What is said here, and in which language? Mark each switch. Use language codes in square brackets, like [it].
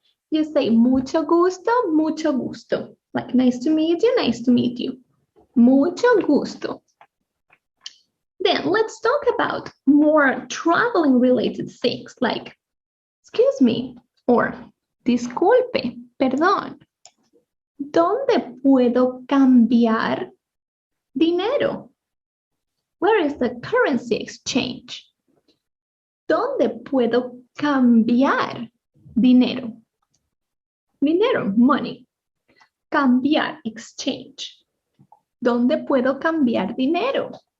[en] You say, [es] mucho gusto. [en] Like, nice to meet you, nice to meet you. [es] Mucho gusto. [en] Then let's talk about more traveling related things like, excuse me, or [es] disculpe, perdón. ¿Dónde puedo cambiar dinero? [en] Where is the currency exchange? [es] ¿Dónde puedo cambiar dinero? Dinero, money. Cambiar, exchange. ¿Dónde puedo cambiar dinero?